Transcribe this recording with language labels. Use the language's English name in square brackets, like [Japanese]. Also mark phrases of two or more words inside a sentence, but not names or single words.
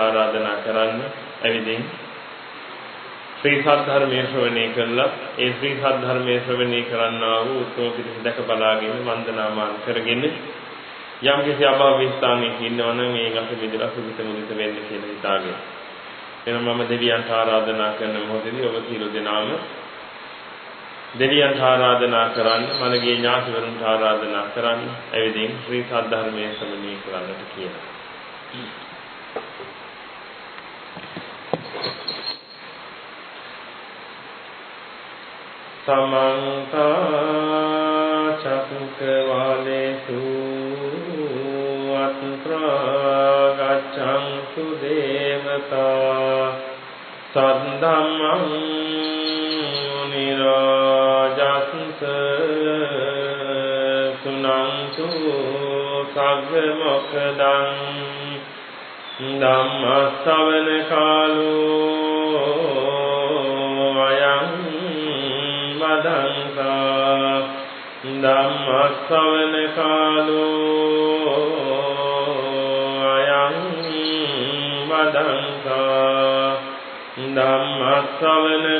[Sinhala] ආරාධනා කරන්න ඇවිදින් ශ්‍රී සද්ධර්මයේ ශ්‍රවණය කළා ඒ ශ්‍රී සද්ධර්මයේ ශ්‍රවණය කරන්නා වූ උත්තම පිරිස දැක බලාගෙන වන්දනාමාන කරගෙන යම් කිසි අභාවී ස්ථානයක ඉන්නවා නම් ඒ ගත මිදලා සුවිත මුදිත වෙන්න කියලා හිතාගෙන එනම් මම දෙවියන්ට ආරාධනා කරන මොහොතේදී ඔබ සියලු දෙනාම දෙවියන්ට ආරාධනා කරන්න මනගේ ඥාතිවරුන්ට ආරාධනා කරන්න එවිදින් ශ්‍රී සද්ධර්මයේ ශ්‍රවණය කරන්නට කියලා. [Pali] समन्त चक्रवालेषु अत्र गच्छन्तु देवता सद्धम्मं निराजन्स सुनन्तु सग्गमोक्षदं ධම්මස්සවන කාලෝ අයං වදංසා ධම්මස්සවන කාලෝ අයං වදංසා ධම්මස්සවන